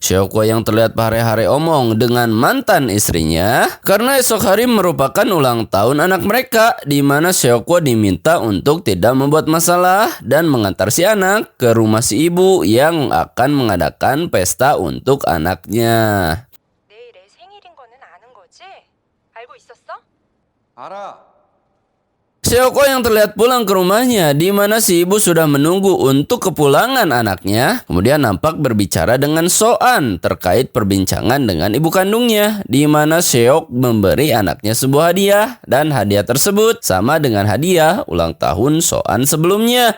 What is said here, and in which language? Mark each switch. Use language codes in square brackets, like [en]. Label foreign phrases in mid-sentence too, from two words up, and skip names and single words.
[id] Seokwo yang terlihat pahare-hare omong dengan mantan istrinya karena esok hari merupakan ulang tahun anak mereka, di mana Seokwo diminta untuk tidak membuat masalah dan mengantar si anak ke rumah si ibu yang akan mengadakan pesta untuk anaknya. [ko] 내일 애 생일인 거는 아는 거지? 알고 있었어? 알아. [id] Seokwo yang terlihat pulang ke rumahnya, di mana si ibu sudah menunggu untuk kepulangan anaknya, kemudian nampak berbicara dengan Soan terkait perbincangan dengan ibu kandungnya, di mana Seok memberi anaknya sebuah hadiah, dan hadiah tersebut sama dengan hadiah ulang tahun Soan sebelumnya.